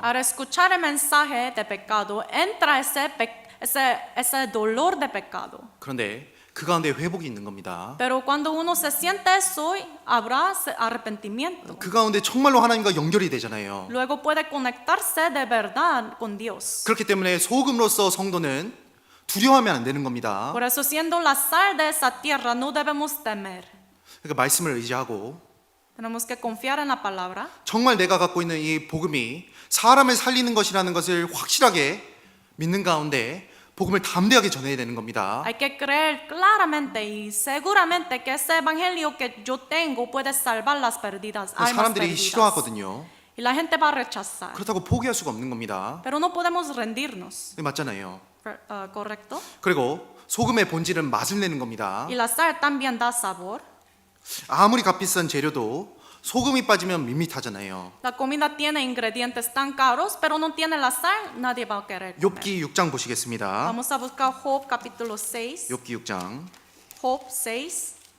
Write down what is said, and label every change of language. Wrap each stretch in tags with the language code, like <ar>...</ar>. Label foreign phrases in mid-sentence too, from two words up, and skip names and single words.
<es>Al escuchar el mensaje de pecado, entra ese dolor de pecado.</es> <ko>그런데 그 가운데 회복이 있는 겁니다.</ko> <es>Pero cuando uno se siente eso, habrá arrepentimiento.</es> <ko>그 가운데 정말로 하나님과 연결이 되잖아요.</ko> <es>Luego puede conectarse de verdad con Dios.</es> <ko>그렇기 때문에 소금으로서 성도는 두려워하면 안 되는 겁니다.</ko> <es>Por eso, siendo la sal de esa tierra, no debemos temer.</es> <ko>그러니까 말씀을 의지하고</ko> <es>Tenemos que confiar en la palabra.</es> <ko>정말 내가 갖고 있는 이 복음이 사람을 살리는 것이라는 것을 확실하게 믿는 가운데 복음을 담대하게 전해야 되는 겁니다.</ko> <es>Hay que creer claramente y seguramente que ese evangelio que yo tengo puede salvar las perdidas, almas</es> <ko>사람들이</ko> <es>perdidas.</es> <ko>싫어하거든요.</ko> <es>Y la gente va a rechazar.</es> <ko>그렇다고 포기할 수가 없는 겁니다.</ko> <es>Pero no podemos rendirnos.</es> <ko>네, 맞잖아요.</ko> <es>¿Correcto?</es> <ko>그리고 소금의 본질은 맛을 내는 겁니다.</ko> <es>Y la sal también da sabor.</es> <ko>아무리 값비싼 재료도 소금이 빠지면 밋밋하잖아요.</ko> <es>La comida tiene ingredientes tan caros, pero no tiene la sal, nadie va a querer comer.</es> <ko>욥기 6장 보시겠습니다.</ko> <es>Vamos a buscar Job capítulo 6.</es> <ko>욥기 6장</ko> <es>Job 6.</es>